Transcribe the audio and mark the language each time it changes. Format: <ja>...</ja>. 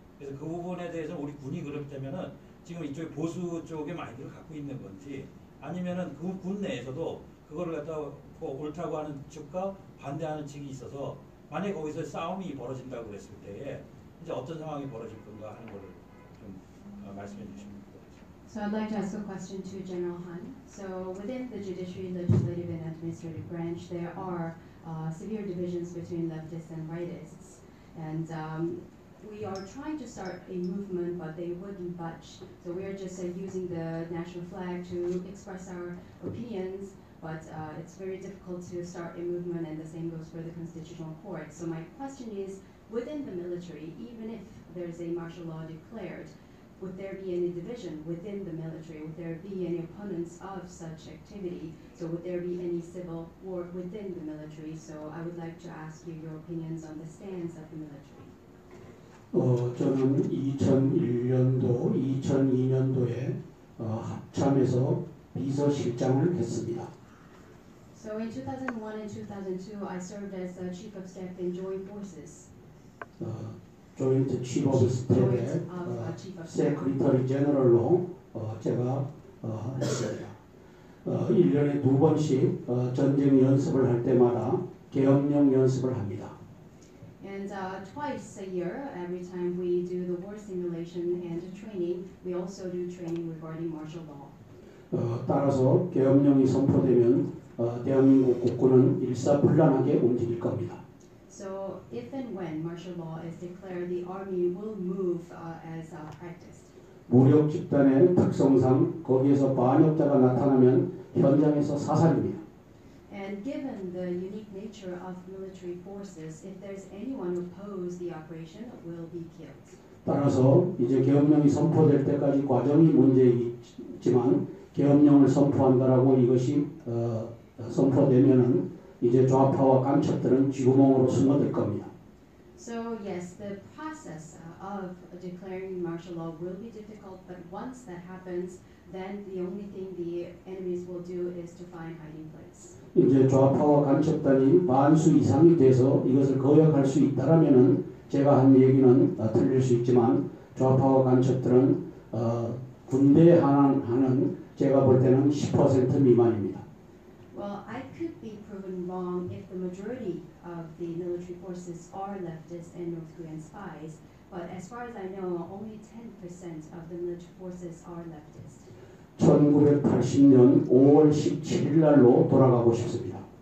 <ko>그래서 그 부분에 대해서 우리 군이 그렇다면은 지금 이쪽 보수 쪽의 마인드를 갖고 있는 건지, 아니면은 그 군 내에서도 그거를 갖다가 옳다고 하는 측과 반대하는 측이 있어서 만약에 거기서 싸움이 벌어진다고 그랬을 때에 이제 어떤 상황이 벌어질 건가 하는 거를 좀 말씀해 주시면.</ko> <en>So I'd like to ask a question to General Han. So within the judiciary, legislative, and administrative branch, there are severe divisions between leftists and rightists. And we are trying to start a movement, but they wouldn't budge. So we are just using the national flag to express our opinions, but it's very difficult to start a movement, and the same goes for the Constitutional Court. So my question is, within the military, even if there's a martial law declared, would there be any division within the military? Would there be any opponents of such activity? So would there be any civil war within the military? So I would like to ask you your opinions on the stance of the military.</en> <ko>저는 2001년도, 2002년도에 합참에서 비서실장을 했습니다.</ko> <en>So in 2001 and 2002, I served as Chief of Staff in Joint Forces. 조인트 치프 오브 스텝의 세크리터리 제너럴로</en> <ko>제가 했습니다. 1년에 2번씩 전쟁 연습을 할 때마다 계엄령 연습을 합니다.</ko> <en>And twice a year, every time we do the war simulation and training, we also do training regarding martial law.</en> <ko>따라서 계엄령이 선포되면 대한민국 국군은 일사불란하게 움직일 겁니다.</ko> <en>So if and when martial law is declared, the army will move as practiced.</en> <ko>무력 집단의 특성상 거기에서 반역자가 나타나면 현장에서 사살입니다.</ko> <en>And given the unique nature of military forces, if there's anyone who opposes the operation, will be killed.</en> <ko>따라서 이제 계엄령이 선포될 때까지 과정이 문제이지만 계엄령을 선포한다라고 이것이 선포되면은 이제 좌파와 간첩들은 쥐구멍으로 숨어들 겁니다.</ko> <en>So yes, the process of declaring martial law will be difficult, but once that happens, then the only thing the enemies will do is to find hiding place.</en> <ko>이제 좌파와 간첩단이 반수 이상이 돼서 이것을 거역할 수 있다라면은 제가 한 얘기는 틀릴 수 있지만 좌파와 간첩들은 군대에 하는 제가 볼 때는 10% 미만입니다.</ko> <en>Well, I could be proven wrong if the majority of the military forces are leftist and North Korean spies, but as far as I know, only 10% of the military forces are leftist.</en> <ko>1980년 5월 17일 날로 돌아가고 싶습니다.</ko>